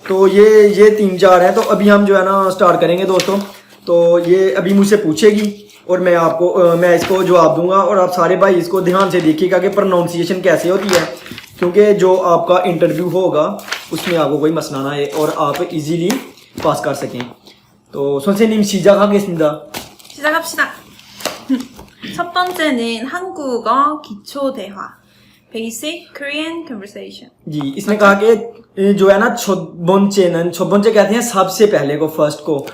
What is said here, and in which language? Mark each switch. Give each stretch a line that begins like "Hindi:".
Hindi: तो ये 3-4 हैं। तो अभी हम जो है ना स्टार्ट करेंगे दोस्तों। तो ये अभी मुझसे पूछेगी और मैं इसको जवाब दूंगा, और आप सारे भाई इसको ध्यान से देखिएगा कि प्रोनाउंसिएशन कैसे होती है, क्योंकि जो आपका इंटरव्यू होगा उसमें आपको कोई मसला ना आए और आप इजीली पास कर सकें।
Korean: तो 선생님 시작하겠습니다. 시작합시다. 첫 번째는 한국어 기초 대화.
English: Basic Korean Conversation.
Hindi: जी, इसने कहा कि जो है ना छोबोंचे कहते हैं सबसे पहले को, फर्स्ट को।